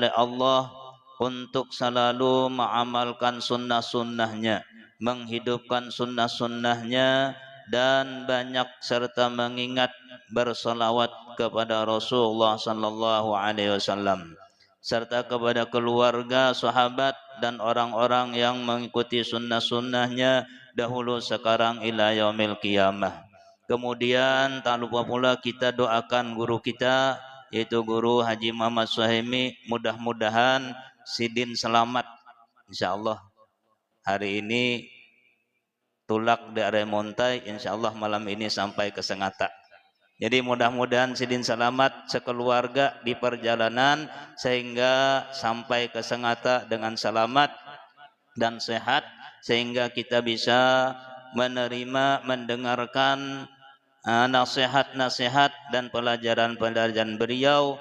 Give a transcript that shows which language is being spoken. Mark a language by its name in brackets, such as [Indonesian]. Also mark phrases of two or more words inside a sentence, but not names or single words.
[Indonesian] Allah untuk selalu mengamalkan sunnah-sunnahnya, menghidupkan sunnah-sunnahnya, dan banyak serta mengingat bersolawat kepada Rasulullah [Arabic] sallallahu alaihi wasallam [Indonesian] serta kepada keluarga, sahabat dan orang-orang yang mengikuti sunnah-sunnahnya dahulu, sekarang, [Arabic] ila yaumil qiyamah. [Indonesian] Kemudian tak lupa pula kita doakan guru kita, yaitu Guru Haji Muhammad Suhaimi. Mudah-mudahan Sidin selamat, insyaallah hari ini tulak dari Montai, insyaallah malam ini sampai ke Sengata. Jadi mudah-mudahan Sidin selamat sekeluarga di perjalanan sehingga sampai ke Sengata dengan selamat dan sehat, sehingga kita bisa menerima, mendengarkan nasihat-nasihat dan pelajaran-pelajaran beliau.